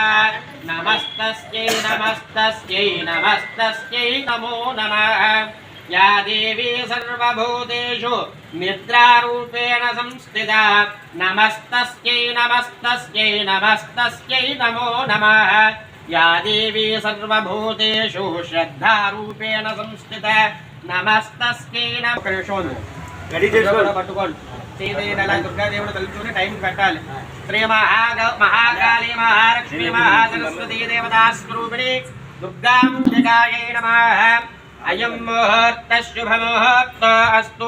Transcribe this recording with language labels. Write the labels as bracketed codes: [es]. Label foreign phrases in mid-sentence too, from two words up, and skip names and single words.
[sa] नमस्तस्यै नमस्तस्यै नमस्तस्यै नमो नमः या देवी सर्वभूतेषु निद्रारूपेण संस्थिता नमस्तस्यै नमस्तस्यै नमस्तस्यै नमो नमः या देवी सर्वभूतेषु श्रद्धारूपेण संस्थिता नमस्तस्यै नमः [te] రెడీ చేసుకోండి పట్టుకోండి సీదేనల దుర్గాదేవుని తలుచుకుని టైం పెట్టాలి. [sa] श्री महाकाली महालक्ष्मी महासरस्वती देवता स्वरूपिणि दुर्गाम्बिकायै नमः. अयं मुहूर्त शुभ मुहूर्त अस्तु.